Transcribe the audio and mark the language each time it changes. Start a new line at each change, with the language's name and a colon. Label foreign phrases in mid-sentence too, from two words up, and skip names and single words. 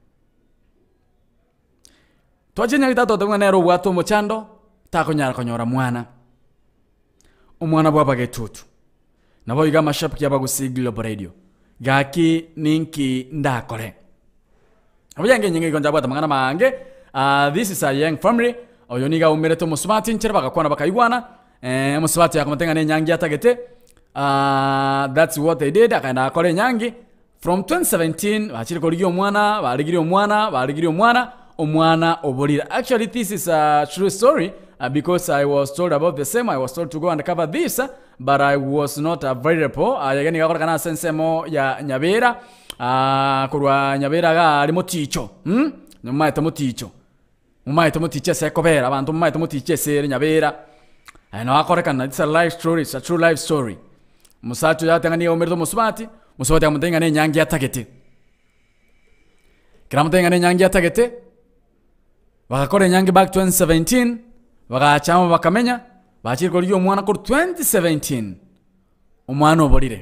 Gusii: twaje nyagitato tabwa nero bwato muchando takonyara konyora mwana umwana bwa Bagetutu nabo iga mashabiki abagusi Global Radio gaki ninki ndakore abuyange nyingi konja bwata mangana mange.
English: This is a young family.
Gusii: Oyoniga umereto musubati nchera bakakwana bakayigwana. Musubati yakomatenga ne nyangi atagete.
English: That's what they did.
Gusii: Akana akore nyangi from 2017 bachiri koligiyo mwana omwana obolira.
English: Actually this is a true story because I was told about the same. I was told to go and cover this but I was not available.
Gusii: Yagani gakora kana sensemo ya Nyabera. Kurwa Nyabera ga alimo ticho. Nyuma tamuticho. Mumaito mutiche se kobera abantu mumaito mutiche se Nyabera. No akorekana,
English: it's a life story, it's a true life story.
Gusii: Musacho yatangani omerto musubati amutenga ne nyangi atagete. Kiramutenga ne nyangi atagete. Bakakore nyangi back 2017, bakachama bakamenya, bachiriko liyo mwana ko 2017. Umwana obolire.